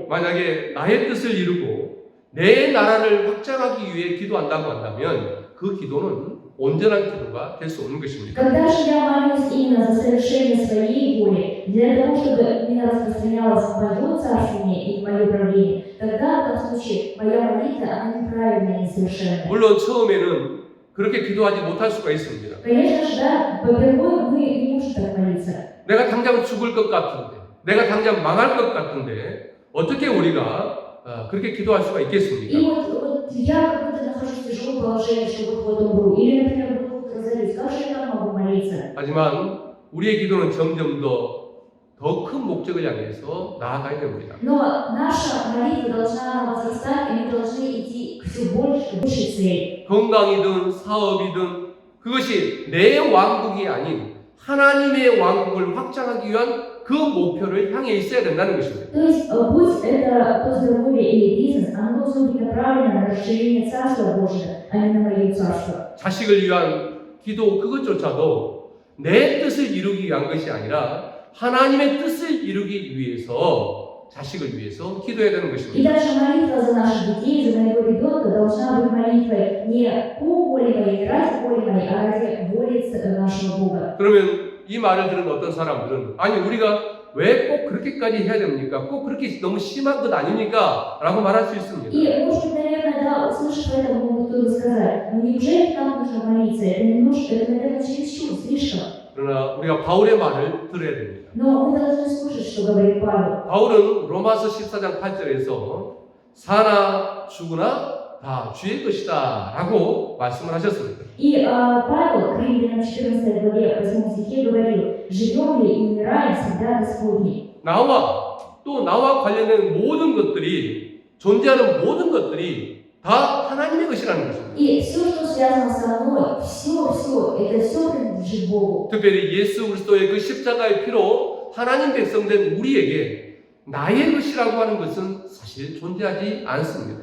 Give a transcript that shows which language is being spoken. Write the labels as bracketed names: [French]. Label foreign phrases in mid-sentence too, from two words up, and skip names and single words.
[Korean] 만약에 나의 뜻을 이루고 내 나라를 확장하기 위해 기도한다고 한다면 그 기도는 온전한 기도가 될 수 없는 것입니다. [Russian] Когда же я молюсь именно за совершение своей воли, для того, чтобы именно распространялось мое царствование и мое правление, тогда в этом случае моя молитва, она неправильная и несовершенная. [Korean] 물론 처음에는 그렇게 기도하지 못할 수가 있습니다. [Russian] Конечно же, да, попервой мы не можем так молиться. [Korean] 내가 당장 죽을 것 같은데, 내가 당장 망할 것 같은데 어떻게 우리가 그렇게 기도할 수가 [Russian] И [Korean] 있겠습니까? [Russian] вот я как будто нахожусь в тяжелом положении, что вот умру. Или, например, вдруг разорюсь. Как же я там могу молиться? [Korean] 하지만 우리의 기도는 점점 더 큰 목적을 향해서 나아가야 됩니다. [Russian] Но наша молитва должна возрастать, и мы должны идти к все большей цели. [Korean] 건강이든 사업이든 그것이 내 왕국이 아닌 하나님의 왕국을 확장하기 위한 그 목표를 향해 있어야 된다는 것입니다. [Russian] То есть, будь это то здоровье или бизнес, оно должно быть направлено на расширение Царства Божьего, а не на мое царство. [Korean] 자식을 위한 기도 그것조차도 내 뜻을 이루기 위한 것이 아니라 하나님의 뜻을 이루기 위해서 자식을 위해서 기도해야 되는 [Russian] И [Korean] 것입니다. [Russian] даже молитва за наших детей, за моего ребенка должна быть молитвой не по воле моей, не ради воли моей, а ради воли нашего Бога. [Korean] 그러면 이 말을 들은 어떤 사람들은 아니 우리가 왜 꼭 그렇게까지 해야 됩니까? 꼭 그렇게 너무 심한 것 아닙니까? 라고 말할 수 있습니다. [Russian] И, может быть, наверное, да, услышав это, могут кто-то сказать, ну неужели нам нужно молиться? Это немножко, это, наверное, чересчур, слишком. [Korean] 그러나 우리가 바울의 말을 들어야 됩니다. [Russian] Но мы должны слушать, что говорит Павел. [Korean] 바울은 로마서 14장 8절에서 사나 죽으나 다 주의 것이다 라고 말씀을 하셨습니다. [Russian] И Павел к Римлянам 14 главе 8 стихе говорил, живем ли и умираем всегда Господни. [Korean] 나와 관련된 모든 것들이 존재하는 모든 것들이 다 하나님의 것이라는 것입니다. [Russian] И все, что связано со мной, это все принадлежит Богу. [Korean] 특별히 예수 그리스도의 그 십자가의 피로 하나님 백성된 우리에게 나의 것이라고 하는 것은 사실 존재하지 않습니다.